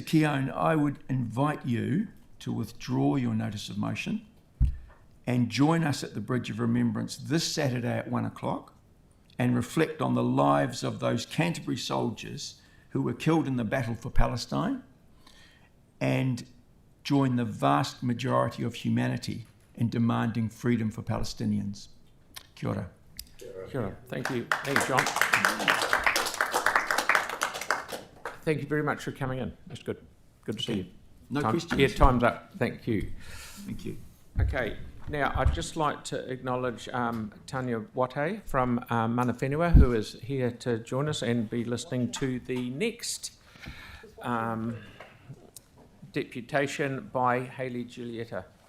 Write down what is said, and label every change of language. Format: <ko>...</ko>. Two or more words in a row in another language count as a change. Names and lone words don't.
<en>Keown, I would invite you to withdraw your notice of motion and join us at the Bridge of Remembrance this Saturday at 1 o'clock and reflect on the lives of those Canterbury soldiers who were killed in the battle for Palestine and join the vast majority of humanity in demanding freedom for Palestinians.</en> <mi>Kia ora. Kia ora.</mi> <en>Thank you. Thank you, John. Thank you very much for coming in. That's good. Good to see you. No questions? Yeah, time's up. Thank you. Thank you. Okay, now I'd just like to acknowledge Tanya Waihoro from</en> <mi>Mana Whenua,</mi> <en>who is here to join us and be listening to the next deputation by Hayley Giulietta.</en>